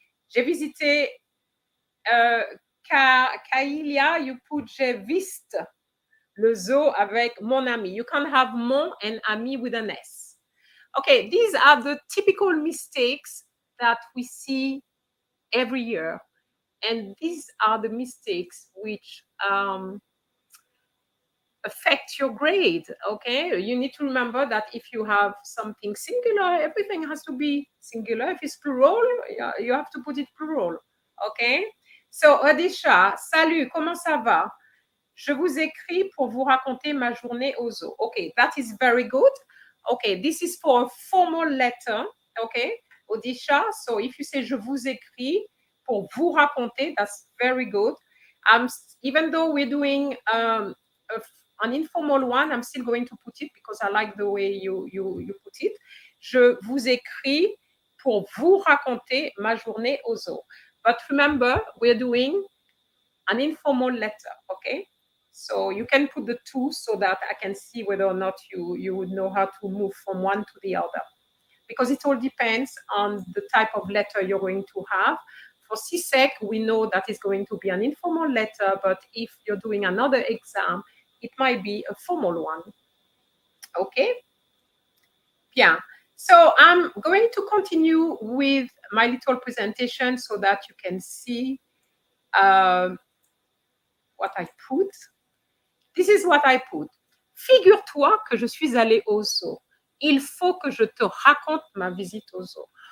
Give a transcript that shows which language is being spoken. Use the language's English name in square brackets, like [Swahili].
[French] J'ai visité Kailia, [English] you put [French] j'ai viste le zoo avec mon ami. [English] You can have mon and ami with an S. Okay, these are the typical mistakes that we see every year. And these are the mistakes which affect your grade. Okay, you need to remember that if you have something singular, everything has to be singular. If it's plural, you have to put it plural. Okay, so [French] Odisha, salut, comment ça va? Je vous écris pour vous raconter ma journée au zoo. [English] Okay, that is very good. Okay, this is for a formal letter. Okay, Odisha, so if you say [French] je vous écris pour vous raconter, [English] that's very good. Even though we're doing an informal one, I'm still going to put it because I like the way you put it. [French] Je vous écris pour vous raconter ma journée au zoo. [English] But remember, we're doing an informal letter, okay? So you can put the two so that I can see whether or not you would know how to move from one to the other. Because it all depends on the type of letter you're going to have. For CSEC, we know that it's going to be an informal letter, but if you're doing another exam, it might be a formal one. Okay? Bien. So I'm going to continue with my little presentation so that you can see what I put. This is what I put. [French] Figure-toi que je suis allée au zoo. Il faut que je te raconte ma visite au zoo.